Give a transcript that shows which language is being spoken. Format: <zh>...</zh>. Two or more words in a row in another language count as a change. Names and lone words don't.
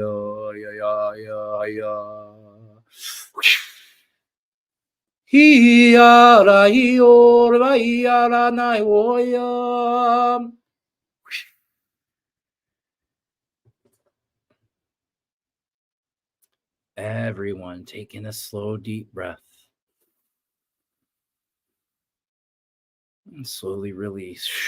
<en>ya Hi ra hi or va ra na oya. Everyone taking a slow, deep breath. And slowly release.</en>